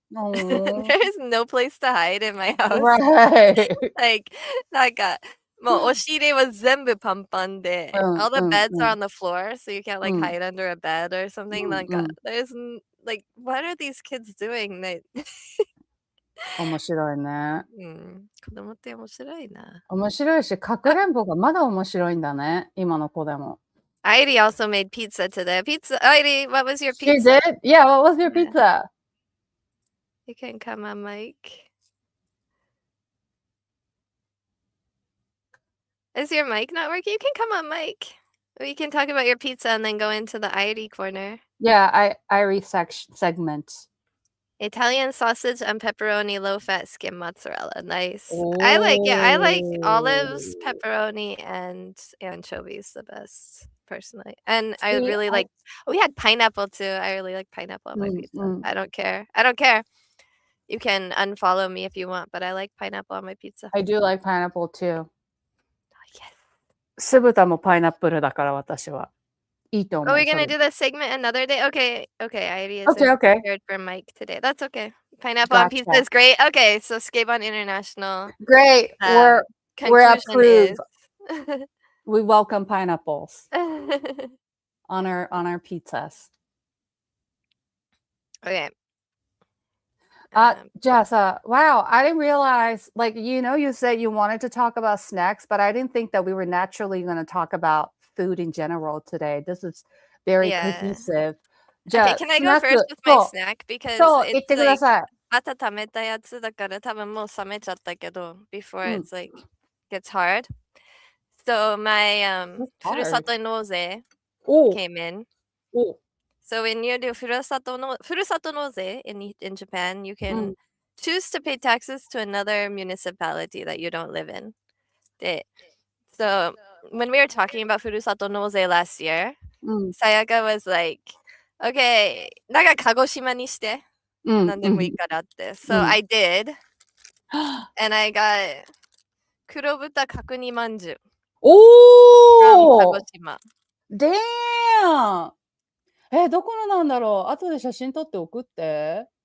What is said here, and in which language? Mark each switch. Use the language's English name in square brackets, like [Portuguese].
[English] There is no place to hide in my house. Right. [Japanese] もう押し入れは全部パンパンで [English] all the beds are on the floor, so you can't hide under a bed or something. There's what are these kids doing? [Japanese] 面白いね。子供って面白いな。面白いし、かくれんぼがまだ面白いんだね、今の子でも。 [English] Airi also made pizza today. Airi, what was your pizza? She did? Yeah, what was your pizza? You can come on, Mike. Is your mic not working? You can come on, Mike. We can talk about your pizza and then go into the Airi corner. Yeah, Airi segment. Italian sausage and pepperoni, low-fat skim mozzarella. Nice. I like olives, pepperoni, and anchovies the best, personally. And I really like. We had pineapple too. I really like pineapple on my pizza. I don't care. You can unfollow me if you want, but I like pineapple on my pizza. I do like pineapple too. Yes. [Japanese] 酢豚もパイナップルだから私は。いいと思う。 [English] Oh, we're gonna do this segment another day? Okay, Airi is prepared for Mike today. That's okay. Pineapple on pizza is great. Okay, so Skateboard International. Great. We're approved. We welcome pineapples on our pizzas. Okay. [Japanese] じゃあさ、 [English] wow, I didn't realize, you said you wanted to talk about snacks, but I didn't think that we were naturally going to talk about food in general today. This is very cohesive. Okay, can I go first with my snack? Because [Japanese] そう、言ってください。温めたやつだから多分もう冷めちゃったけど [English] before it's gets hard. So my ふるさと納税 came in. So when you do ふるさと納税 in Japan, you can choose to pay taxes to another municipality that you don't live in. So when we were talking about ふるさと納税 last year, Sayaka was like, okay, [Japanese] なんか鹿児島にして。何でもいいからって。 [English] So I did. And I got 黒豚角煮まんじゅう。おー from 鹿児島。 Damn! [Japanese] どこのなんだろう後で写真撮って送って。